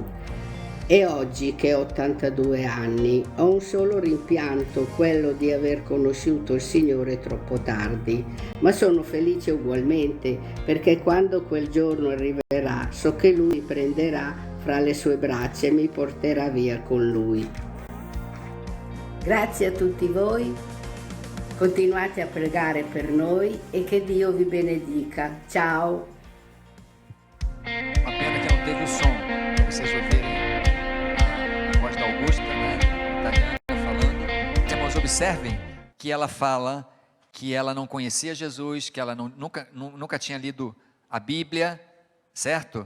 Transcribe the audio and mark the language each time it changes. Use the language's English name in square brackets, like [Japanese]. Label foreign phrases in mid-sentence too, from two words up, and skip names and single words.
[Italian] E oggi che ho 82 anni ho un solo rimpianto, quello di aver conosciuto il Signore troppo tardi, ma sono felice ugualmente perché quando quel giorno arriverà so che Lui mi prenderà fra le sue braccia e mi porterà via con Lui. Grazie a tutti voi, continuate a pregare per noi e che Dio vi benedica. Ciao! [Portuguese] Uma pena que não teve o som, para vocês ouvirem a voz da Augusta, né, italiana, falando. Irmãos, observem que ela fala que ela não conhecia Jesus, que ela nunca tinha lido a Bíblia, certo?